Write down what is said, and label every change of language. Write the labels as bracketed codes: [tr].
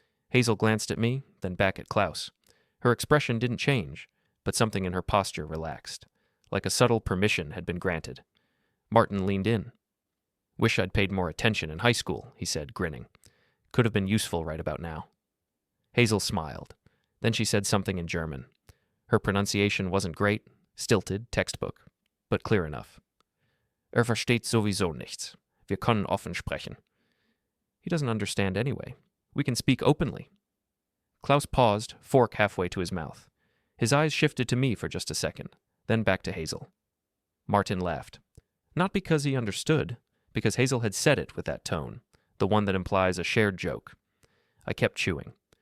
[en] Hazel glanced at me, then back at Klaus. Her expression didn't change, but something in her posture relaxed, like a subtle permission had been granted. Martin leaned in. "Wish I'd paid more attention in high school," he said, grinning. "Could have been useful right about now." Hazel smiled. Then she said something in German. Her pronunciation wasn't great, stilted, textbook, but clear enough. [de] Versteht sowieso nichts. Wir können offen sprechen." [en] He doesn't understand anyway. We can speak openly. Klaus paused, fork halfway to his mouth. His eyes shifted to me for just a second, then back to Hazel. Martin laughed. Not because he understood, because Hazel had said it with that tone, the one that implies a shared joke. I kept chewing.